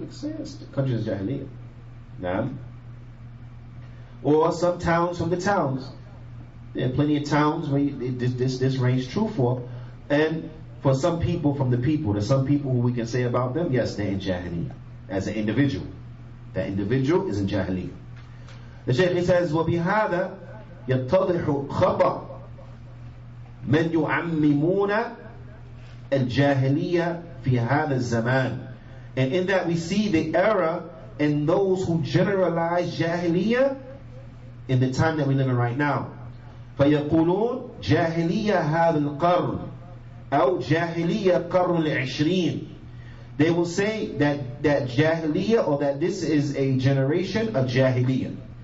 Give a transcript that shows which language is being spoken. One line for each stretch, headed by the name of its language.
English: We can say the country is Jahiliyyah. Now, or some towns from the towns. There are plenty of towns where this reigns true for, and for some people from the people, there's some people who we can say about them, yes, they're in Jahiliyyah as an individual. That individual is in Jahiliyyah. The Shaykh says,
Arabic: وَبِهَذَا يَتَّضِحُ خَطَأ مَنْ يُعَمِّمُونَ الْجَاهِلِيَّةِ فِي هَذَا الزَّمَانِ.
English: And in that we see the error in those who generalize Jahiliyyah in the time that we live in right now.
Arabic: فَيَقُولُونَ جَاهِلِيَّةَ هَذَا الْقَرْنِ أو جَاهِلِيَّةَ قَرْنِ الْعِشْرِينَ.
English: They will say that Jahiliyyah, or that this is a generation of Jahiliyyah.